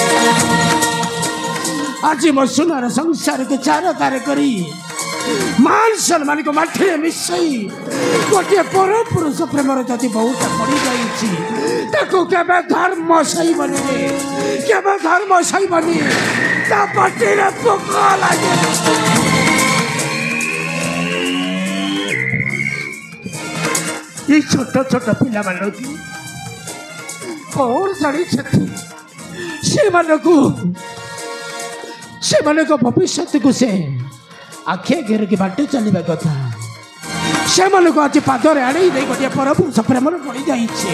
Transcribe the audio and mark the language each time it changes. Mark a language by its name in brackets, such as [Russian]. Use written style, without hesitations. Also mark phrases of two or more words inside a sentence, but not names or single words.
[Odia] ଆଜି ମୋ ସୁନାର ସଂସାରକୁ ଚାରକାର କରି ମାନ ସମ୍ମାନକୁ ମାଟିରେ ମିଶାଇ ଗୋଟିଏ ପର ପୁରୁଷ ପ୍ରେମରେ ଯଦି ବହୁଟା ପଡ଼ିଯାଇଛି, ତାକୁ କେବେ ଧର୍ମ ସହିବନି, କେବେ ଧର୍ମ ସହିବନି। ତା ପାଟିରେ ପୋକ ଲାଗେ। ଏଇ ଛୋଟ ଛୋଟ ପିଲାମାନଙ୍କୁ କ'ଣ ଜାଣିଛନ୍ତି? ସେମାନଙ୍କ ଭବିଷ୍ୟତକୁ ସେ ଆଖି ଆଗରେ ବାଟ ଚାଲିବା କଥା। ସେମାନଙ୍କୁ ଆଜି ପାଦରେ ଆଣେଇ ଦେଇ ଗୋଟିଏ ପରପୁରୁଷ ପ୍ରେମରେ ପଡ଼ିଯାଇଛି।